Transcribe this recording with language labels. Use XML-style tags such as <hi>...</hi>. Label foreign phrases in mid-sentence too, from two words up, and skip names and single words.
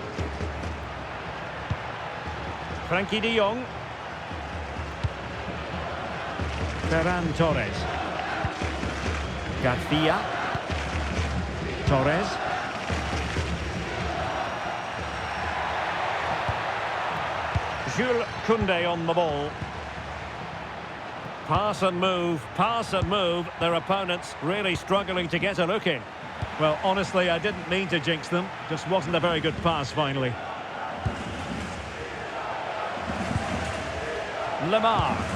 <en>Frenkie de Jong. Ferran Torres. Garcia. Torres. Jules Koundé on the ball. Pass and move, their opponents really struggling to get a look in. Well, honestly, I didn't mean to jinx them, just wasn't a very good pass finally. Lemar.</en>